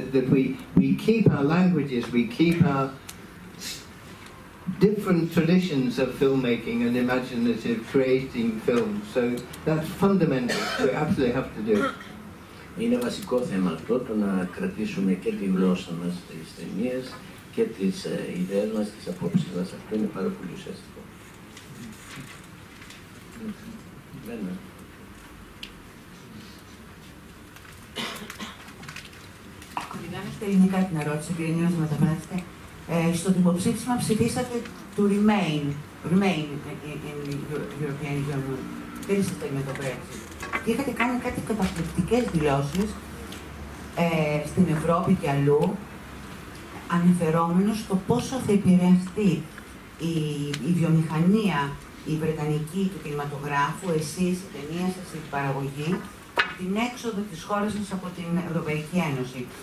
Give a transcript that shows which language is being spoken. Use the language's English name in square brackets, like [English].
[English] That we keep our languages, we keep our different traditions of filmmaking and imaginative creating films. So that's fundamental. We absolutely have to do it. [Greek] Είναι βασικό θέμα αυτό, το να κρατήσουμε και τη γλώσσα μας στις ταινίες και τις ιδέες μας, τις απόψεις μας. Αυτό είναι πάρα πολύ ουσιαστικό. Κοντιγάνε στα ελληνικά την ερώτηση, κύριε Νιώνα, να μεταφράσετε. Στο δημοψήφισμα ψηφίσατε του [English] Remain in the European Union. [Greek] Δεν είσαστε με το Brexit. Και είχατε κάνει κάτι καταπληκτικές δηλώσεις στην Ευρώπη και αλλού, αναφερόμενος στο πόσο θα επηρεαστεί η βιομηχανία, η βρετανική του κινηματογράφου, εσείς, η ταινία σας, η παραγωγή, την έξοδο της χώρας σας από την Ευρωπαϊκή Ένωση.